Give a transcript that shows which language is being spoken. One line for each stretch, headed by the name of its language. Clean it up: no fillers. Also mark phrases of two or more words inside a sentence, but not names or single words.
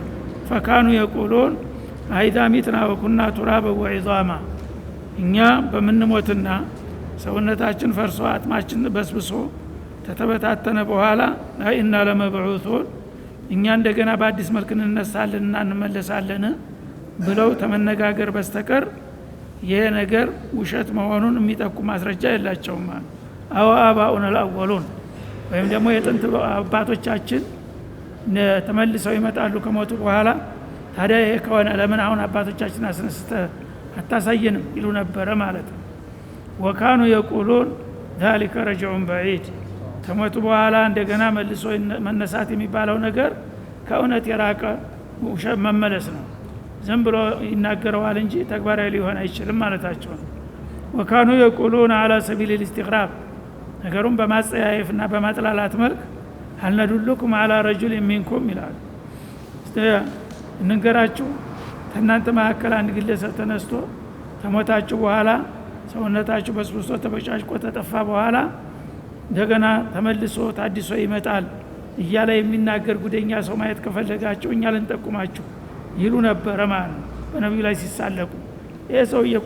Arabic: وكانوا يقولون أئذا متنا وكنا ترابا وعظاما
Amharic: እኛ በምንሞትና ሰውነታችን ፈርሶ አጥማችን በስብሶ ተተበታተነ በኋላ እና ለመብዑቱን እኛ እንደገና በአዲስ መልክ እንነሳለንና እንመለሳለን ብለው ተመነጋገር በስተቀር ይሄ ነገር ውሸት መሆኑን የሚጠቁም ማስረጃ የላቸውም ማለት
Arabic: أو آباؤنا الأولون
Amharic: ወይም ደግሞ የጥንት አባቶቻችን ተመልሰው ይመጣሉ ከሞቱ በኋላ ታዲያ ይሄ ከሆነ ለምን አሁን አባቶቻችን አስነስተ አታሳየንም ይሉ ነበረ ማለት ነው።
Arabic: وكانوا يقولون ذلك رجع بعيد
Amharic: ከሞቱ በኋላ እንደገና መልሶ መነሳት የሚባለው ነገር ከእውነት የራቀ ውሸት መመለስ ነው። ዝም ብሎ ይናገረዋል እንጂ ተግባራዊ ሊሆን አይችልም ማለታቸው ነው። ወካኑ የቁሉን
Arabic: على سبيل الاستغراب
Amharic: ነገሩን በማጸያየፍና በማጥላላት መልክ
Arabic: هل ندلكم على رجل منكم
Amharic: ይላል። እንገራችሁ ከእናንተ መካከል አንድ ግለሰብ ተነስቶ ከሞታችሁ በኋላ ሰውነታችሁ በስብሶ ተበጫጭቆ ተጠፋ በኋላ እንደገና ተመልሶ ታድሶ ይመጣል እያለ የሚናገር ጉደኛ ሰው ማየት ከፈለጋችሁ እኛ ልንጠቁማችሁ ይሉ ነበር ማለት ነው። በነብዩ ላይ ሲሳለቁ ይሄ ሰው እኮ